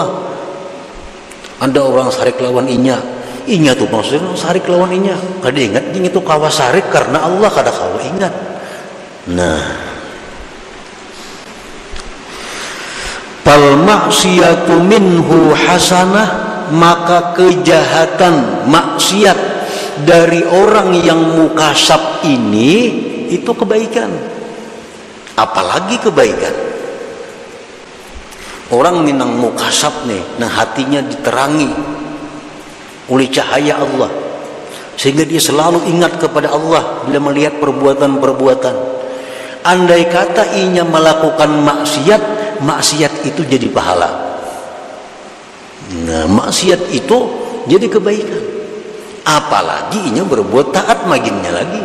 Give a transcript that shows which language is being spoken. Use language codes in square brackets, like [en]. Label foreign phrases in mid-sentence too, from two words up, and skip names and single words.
[bjn] Ada orang sarik lawan inya tuh maksudnya sarik lawan inya. Kada ingat ini tu kawa sarik karena Allah, kada kawa ingat. [id] Nah, [ar] فالمعصية منه حسنة, [id] maka kejahatan maksiat dari orang yang mukasab ini itu kebaikan. Apalagi kebaikan. Orang minang mukasab nih, nah hatinya diterangi oleh cahaya Allah, sehingga dia selalu ingat kepada Allah bila melihat perbuatan-perbuatan. [bjn] Andai kata inya melakukan maksiat itu jadi pahala. [id] Nah, maksiat itu jadi kebaikan. [bjn] Apalagi inya berbuat taat maginnya lagi.